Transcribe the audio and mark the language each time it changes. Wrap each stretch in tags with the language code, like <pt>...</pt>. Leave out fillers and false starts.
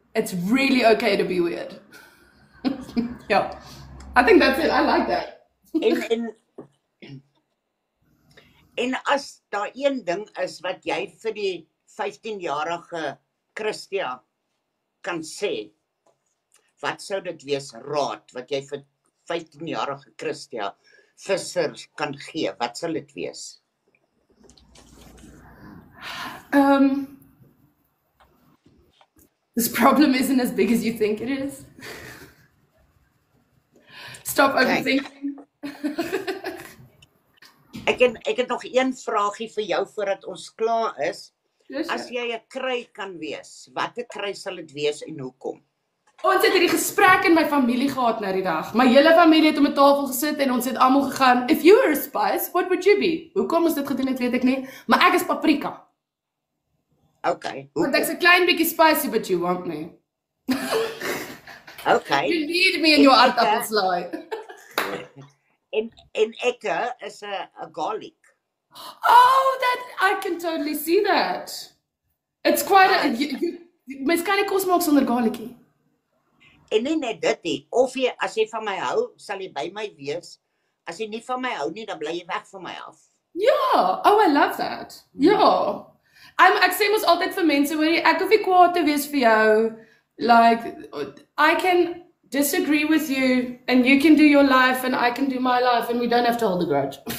<en>It's really okay to be weird. Yeah. I think that's it. I like that.</en> <af>En as daar een ding is wat jy vir die 15-jarige Christia kan sê, wat sou dit wees, raad, wat jy vir 15-jarige Christia Visser kan gee, wat sal dit wees?</af> <en>This problem isn't as big as you think it is. Stop overthinking.</en> <af>Ek het nog een vraagie vir jou voordat ons klaar is.</af> <en>Yes,</en> <af>As jy 'n kry kan wees, watter kry sal dit wees en hoekom? Ons het hierdie gesprek in my familie gehad nou die dag. My hele familie het om 'n tafel gesit en ons het almal gegaan, if you were a spice, what would you be? Hoekom ons dit gedoen het, weet ek nie, maar ek is paprika.</af> <en>Okay,</en> <af>Want ek's 'n klein bietjie spicy,</af> <en>but you want me. Okay. You need me in your aardappelslaai.</en> <af>En ek is 'n garlic.</af> <en>Oh, I can totally see that. It's quite a,</en> <af>mens kan nie kos maak sonder garlicie. En nie net dit nie, of as jy van my hou, sal jy by my wees. As jy nie van my hou nie, dan bly jy weg van my af.</af> <en>Ja, oh, I love that. Ja.</en> <af>Ek sê mos altyd vir mense, hoorie, ek hoef nie kwaad te wees vir jou.</af> <en>Like, I can disagree with you, and you can do your life, and I can do my life, and we don't have to hold a grudge.</en>